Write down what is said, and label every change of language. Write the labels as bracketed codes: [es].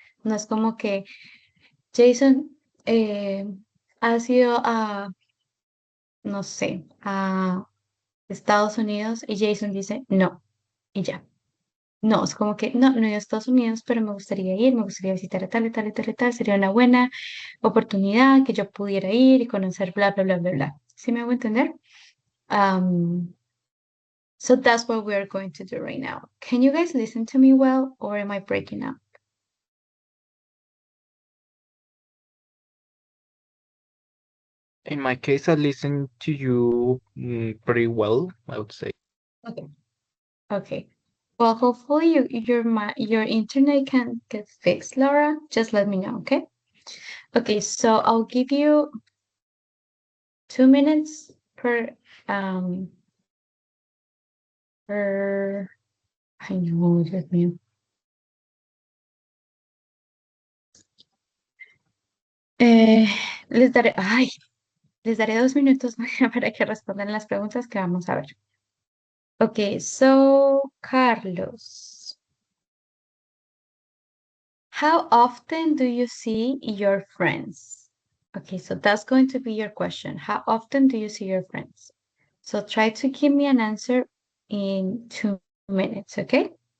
[es] No es como que Jason ha sido a, no sé, a Estados Unidos y Jason dice no y ya. No, es como que no he ido a Estados Unidos, pero me gustaría ir, me gustaría visitar a tal y tal y tal y tal. Sería una buena oportunidad que yo pudiera ir y conocer bla, bla, bla, bla, bla. ¿Sí me hago entender? [en] Um, so that's what we are going to do right now. Can you guys listen to me well or am I breaking up? In my case, I listen to you pretty well, I would say. Okay. Okay. Well, hopefully your internet can get fixed, Laura. Just let me know, okay? Okay, so I'll give you 2 minutes per um [es] Ay, no, Dios mío. Eh, les daré 2 minutos para que respondan las preguntas que vamos a ver. [en] Okay, so Carlos, how often do you see your friends? Okay, so that's going to be your question. How often do you see your friends? So try to give me an answer in 2 minutes, okay?